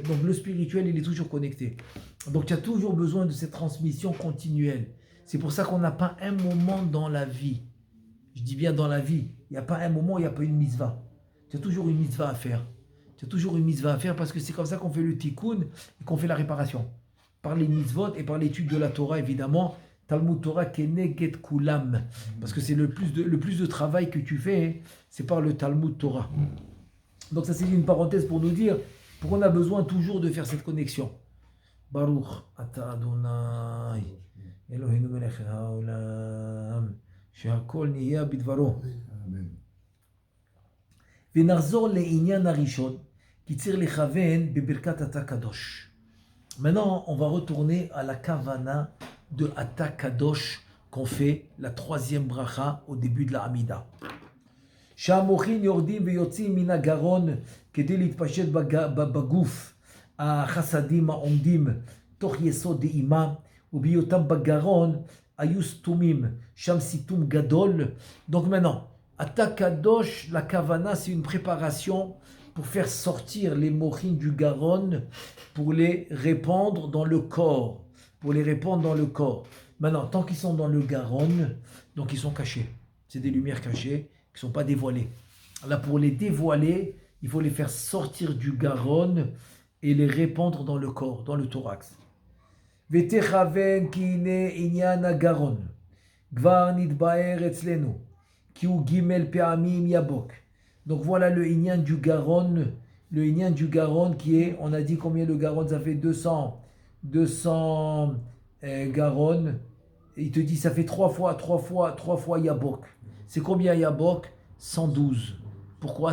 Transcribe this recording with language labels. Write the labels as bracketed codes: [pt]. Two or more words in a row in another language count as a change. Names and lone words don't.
[fr] Donc le spirituel, il est toujours connecté. Donc tu as toujours besoin de cette transmission continuelle. C'est pour ça qu'on n'a pas un moment dans la vie. Je dis bien dans la vie. Il n'y a pas un moment où il n'y a pas une mitzvah. Tu as toujours une mitzvah à faire. Parce que c'est comme ça qu'on fait le tikkun et qu'on fait la réparation. Par les mitzvot et par l'étude de la Torah, évidemment. [he] תלמוד תורה כנגד כולם. [fr] Parce que c'est le plus de travail que tu fais, c'est par le [he] תלמוד תורה. [fr] Donc ça c'est une parenthèse pour nous dire pourquoi on a besoin toujours de faire cette connexion. [he] ברוך אתה אדוני אלהינו מלך העולם שהכל נהיה בדברו. ונחזור לעניין הראשון, כי צריך לכוון בברכת אתה קדוש. [fr] Maintenant, on va retourner à la kavana de [he] אתה קדוש [fr] qu'on fait la troisième bracha au début de la Hamida. [he] שהמוחין יורדים ויוצאים מן הגרון כדי להתפשט בגוף החסדים העומדים תוך יסוד דאימה ובהיותם בגרון היו סתומים, שם סיתום גדול. [fr] Donc maintenant, [he] אתה קדוש, [fr] la kavana, c'est une préparation pour faire sortir les mochines du Garonne, pour les répandre dans le corps. Maintenant, tant qu'ils sont dans le Garonne, donc ils sont cachés. C'est des lumières cachées qui ne sont pas dévoilées. Là, pour les dévoiler, il faut les faire sortir du Garonne et les répandre dans le corps, dans le thorax. [he] ותכוון כי הנה עניין הגרון, כבר נתבהר אצלנו, כי הוא ג' פעמים יבוק. [fr] Donc voilà le inyan du Garonne, le inyan du Garonne qui est, on a dit combien le Garonne, ça fait 200 Garonne, et il te dit ça fait 3 fois Yabok. C'est combien Yabok? 112. Pourquoi?